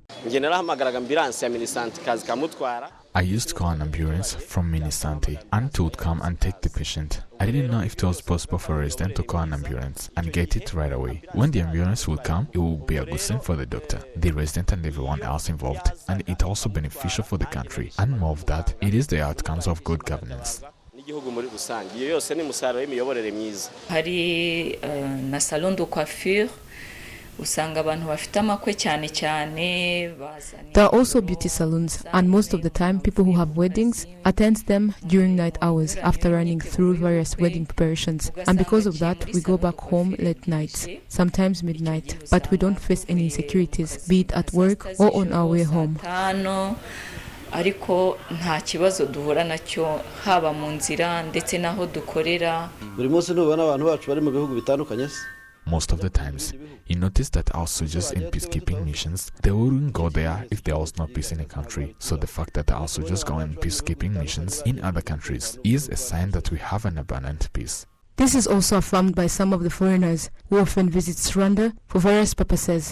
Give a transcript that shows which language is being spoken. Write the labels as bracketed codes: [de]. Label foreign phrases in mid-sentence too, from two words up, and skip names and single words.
[en] I used to call an ambulance from Minisanti and it would come and take the patient. I didn't know if it was possible for a resident to call an ambulance and get it right away. When the ambulance would come, it would be a good thing for the doctor, the resident and everyone else involved, and it also beneficial for the country. And more of that, it is the outcomes of good governance. [rw] Hari na [fr] salon de coiffure. [en] There are also beauty salons, and most of the time people who have weddings attend them during night hours after running through various wedding preparations, and because of that we go back home late nights, sometimes midnight, but we don't face any insecurities, be it at work or on our way home. [rw] Ariko nta kibazo duhura nacyo haba mu nzira ndetse naho dukorera. Buri munsi nubona abantu bacu bari mu bihugu bitandukanye. [en] Most of the times, you notice that our soldiers in peacekeeping missions, they wouldn't go there if there was no peace in a country. So the fact that our soldiers go on peacekeeping missions in other countries is a sign that we have an abundant peace. This is also affirmed by some of the foreigners who often visit Rwanda for various purposes.